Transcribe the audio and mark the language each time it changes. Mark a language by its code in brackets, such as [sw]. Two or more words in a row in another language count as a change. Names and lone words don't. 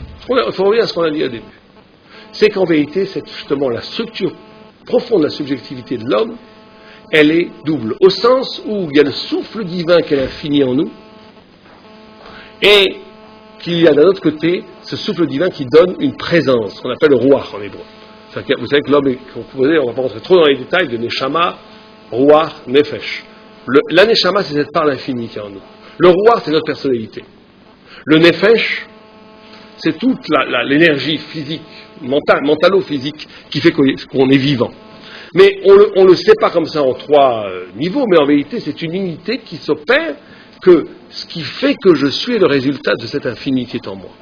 [fr] Il faut revenir à ce qu'on a dit au début. C'est qu'en vérité, c'est justement la structure profonde de la subjectivité de l'homme, elle est double, au sens où il y a le souffle divin qui est infini en nous, et qu'il y a d'un autre côté ce souffle divin qui donne une présence, qu'on appelle le ruach en hébreu. Vous savez que l'homme est composé, on ne va pas rentrer trop dans les détails, de neshama, ruach, nefesh. La neshama, c'est cette part d'infini qui est en nous. Le ruach, c'est notre personnalité. Le nefesh, c'est toute l'énergie physique, mentalo-physique, qui fait qu'on est vivant. Mais on le sait pas comme ça en 3 niveaux, mais en vérité, c'est une unité qui s'opère, que ce qui fait que je suis le résultat de cette infini qui est en moi.